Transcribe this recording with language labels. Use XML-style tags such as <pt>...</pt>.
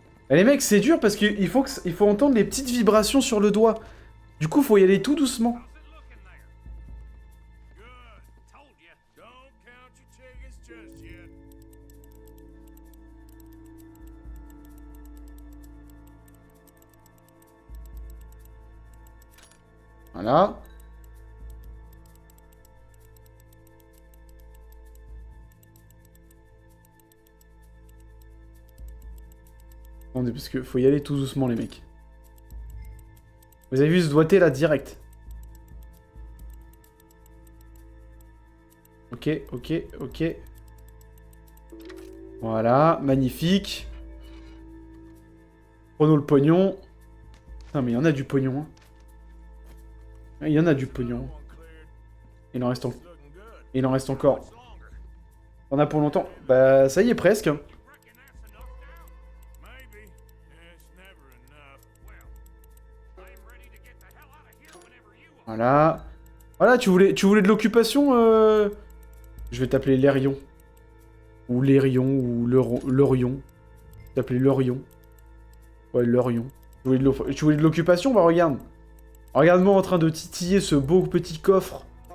<fr>Et les mecs, c'est dur parce qu'il faut, il faut entendre les petites vibrations sur le doigt. Du coup, faut y aller tout doucement.</fr> <en>How's it looking there? Good. Told you. Don't count your chickens just yet.</en> <fr>Voilà. Attendez, parce que faut y aller tout doucement, les mecs. Vous avez vu ce doigté là, direct. Ok, ok, ok. Voilà, magnifique. Prenons le pognon. Putain, mais il y en a du pognon. Hein. Il y en a du pognon. Il en reste, il en reste encore. On a pour longtemps. Bah, ça y est, presque. Hein.</fr> <en>Maybe. It's never enough. I'm ready to get the hell out of here whenever you are.</en> <fr>Voilà. Voilà, tu voulais de l'occupation Je vais t'appeler Lérion. Ou Lérion, ou Lorion. Je vais t'appeler Lorion. Ouais, Lorion. Tu voulais de l'occupation? Bah regarde. Regarde-moi en train de titiller ce beau petit coffre.</fr>